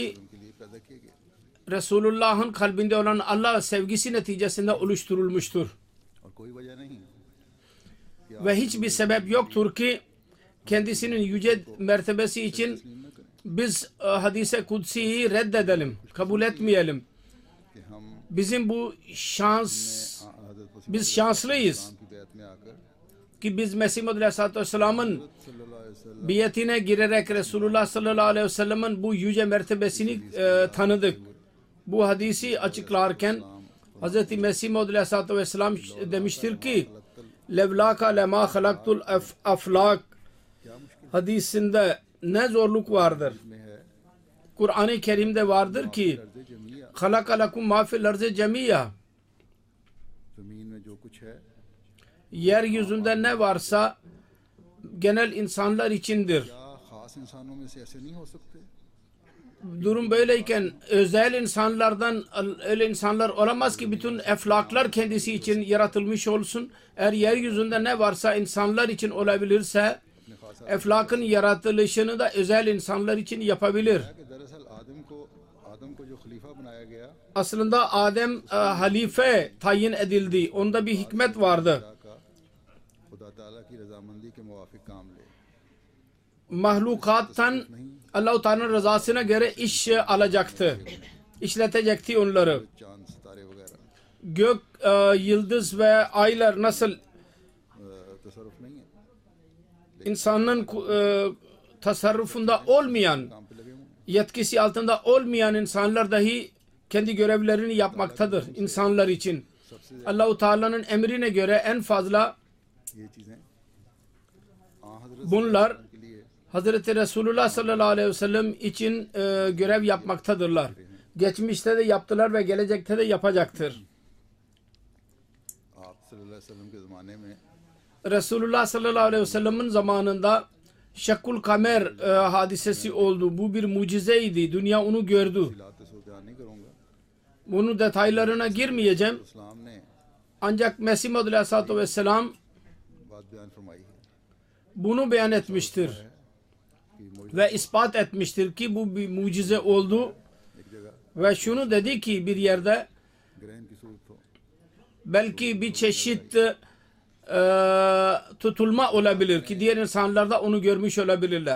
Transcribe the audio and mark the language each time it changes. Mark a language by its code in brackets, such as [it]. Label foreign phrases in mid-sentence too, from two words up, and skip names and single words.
[ur] ان کے لیے پیدا کیے گئے [tr] Resulullah'ın kalbinde olan Allah sevgisi neticesinde oluşturulmuştur. [ur] اور کوئی وجہ نہیں [tr] Ve hiçbir sebep yoktur ki kendisinin yüce mertebesi için biz hadise kutsiyi reddedelim, kabul etmeyelim. [ur] کہ ہم [tr] Bizim bu şans, [ur] हज़रत [tr] biz şanslıyız [ur] کی بیعت میں آکر [tr] ki biz Mesih Muhammed [ar] عليه الصلاة والسلام'ın صلى الله عليه وسلم [tr] biyetine girerek Resulullah [ar] صلى الله عليه وسلم'in [tr] bu yüce mertebesini tanıdık. Bu hadisi açıklarken Hz. Mesih Muhammed [ar] عليه الصلاة والسلام [tr] demiştir ki [ar] لولاك لما خلقت الأفلاك [tr] hadisinde ne zorluk vardır. [ur] میں ہے [tr] Kur'an-ı Kerim'de vardır ki [ar] أرض جميعا خلق لكم ما في الأرض جميعا, [ur] زمین میں جو کچھ ہے [tr] yeryüzünde ne varsa genel insanlar içindir. [ur] کیا خاص انسانوں میں سے ایسے نہیں ہو سکتے [tr] Durum böyleyken özel insanlardan öyle insanlar olamaz ki bütün eflaklar kendisi için yaratılmış olsun. Eğer yeryüzünde ne varsa insanlar için olabilirse eflakın yaratılışını da özel insanlar için yapabilir. [ur] کہ دراصل آدم کو جو خلیفہ بنایا گیا [tr] Aslında Adem halife tayin edildi. Onda bir hikmet vardı. [ur] کا خدا تعالیٰ کی رضامندی کے موافق کام لے [tr] Mahlukattan Allah-u Teala'nın rızasına göre iş alacaktı. İşletecekti onları. [ur] چاند ستارے وغیرہ [tr] Gök, yıldız ve aylar nasıl [ur] تصرف نہیں ہے [tr] insanın tasarrufunda olmayan, [ur] کام پہ لگے ہوئے ہیں [tr] yetkisi altında olmayan insanlar dahi kendi görevlerini yapmaktadır insanlar için. Allah-u Teala'nın emrine göre en fazla [ur] یہ چیزیں حضرت [tr] bunlar [ur] کے لیے [tr] Hazreti Resulullah [ar] صلى الله عليه وسلم [tr] için görev yapmaktadırlar. Geçmişte de yaptılar ve gelecekte de yapacaktır. [ur] आप [ar] صلی اللہ علیہ وسلم [ur] کے زمانے میں [tr] Resulullah [ar] صلى الله عليه وسلم'in [tr] zamanında Şakkul Kamer hadisesi oldu. Bu bir mucizeydi. Dünya onu gördü. [ur] لاتے سو بیان نہیں کروں گا [tr] Bunun detaylarına girmeyeceğim. [ur] اسلام نے [tr] Ancak Mesih Muhammed [ar] عليه الصلاة والسلام [ur] بات بیان فرمائی ہے [tr] bunu beyan etmiştir. ve ispat etmiştir ki bu bir mucize oldu. [ur] ایک جگہ [tr] Ve şunu dedi ki bir yerde [ur] گرہن کی صورت ہو, [tr] belki bir çeşit tutulma olabilir ki diğer insanlar da onu görmüş olabilirler.